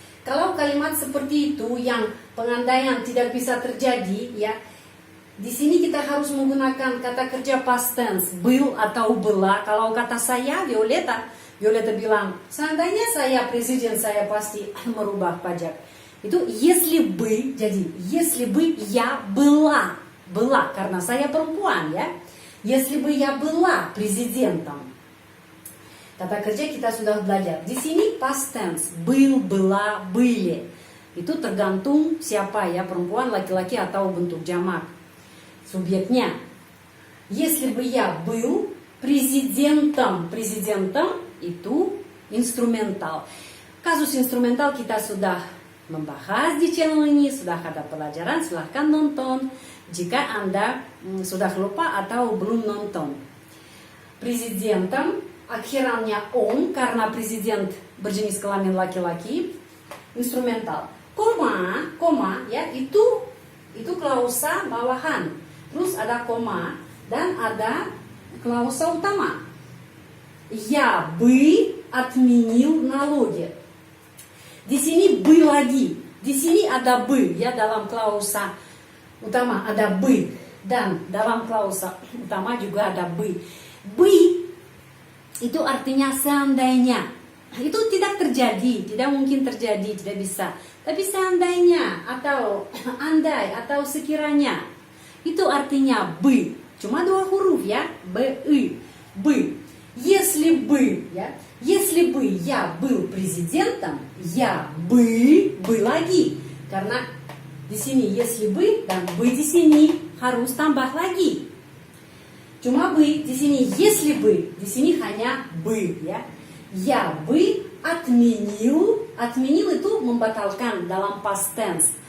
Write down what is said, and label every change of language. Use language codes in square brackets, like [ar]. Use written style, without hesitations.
[id] Kalau kalimat seperti itu yang pengandaian tidak bisa terjadi, ya, di sini kita harus menggunakan kata kerja past tense, был atau была. Kalau kata saya, Violeta bilang, seandainya saya presiden, saya pasti merubah pajak. Itu если бы, jadi [ru] если бы я была, [id] karena saya perempuan, ya. [ru] Если бы я была президентом. [id] Kata kerja kita sudah belajar. Di sini past tense, [ru] был, была, были. [id] Itu tergantung siapa, ya, perempuan, laki-laki, atau bentuk jamak. Subjeknya. [ru] Если бы я был президентом [id] itu instrumental. Kasus instrumental kita sudah membahas di channel ini, sudah ada pelajaran, silahkan nonton jika Anda sudah lupa atau belum nonton. Президентом, akhirannya on karena presiden berjenis kelamin laki-laki, instrumental. koma ya, itu klausa bawahan. Terus ada koma dan ada klausa utama. [ru] Я бы отменил налоги. [id] Di sini бы lagi. Di sini ada бы ya, dalam klausa utama ada бы, dan dalam klausa utama juga ada бы. Бы itu artinya seandainya. Itu tidak terjadi, tidak mungkin terjadi, tidak bisa. Tapi seandainya atau andai atau sekiranya, itu artinya бы. Cuma 2 huruf ya, бы, бы. [ru] Если бы я был президентом, я бы [id] lagi. Karena di sini [ru] если бы [id] dan бы di sini harus tambah lagi. Cuma бы di sini [ru] если бы, [id] di sini hanya бы ya. [ru] Я бы отменил [id] itu membatalkan dalam past tense.